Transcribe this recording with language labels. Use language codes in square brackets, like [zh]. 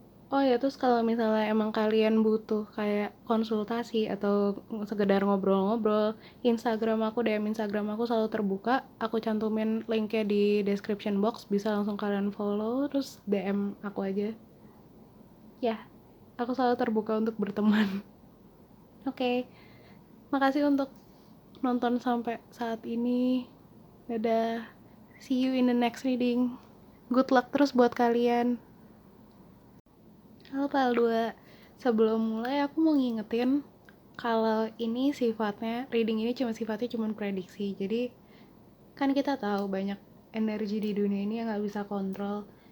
[id] Oh ya, terus kalau misalnya emang kalian butuh kayak konsultasi atau sekedar ngobrol-ngobrol, DM Instagram aku selalu terbuka. Aku cantumin linknya di description box, bisa langsung kalian follow, terus DM aku aja. Ya, aku selalu terbuka untuk berteman. Oke, makasih untuk nonton sampai saat ini. [en] Dadah, see you in the next reading. Good luck [id] terus buat kalian. Halo Pal 2, sebelum mulai aku mau ngingetin kalau ini reading ini sifatnya cuma prediksi. Jadi kan kita tahu banyak energi di dunia ini yang gak bisa kontrol.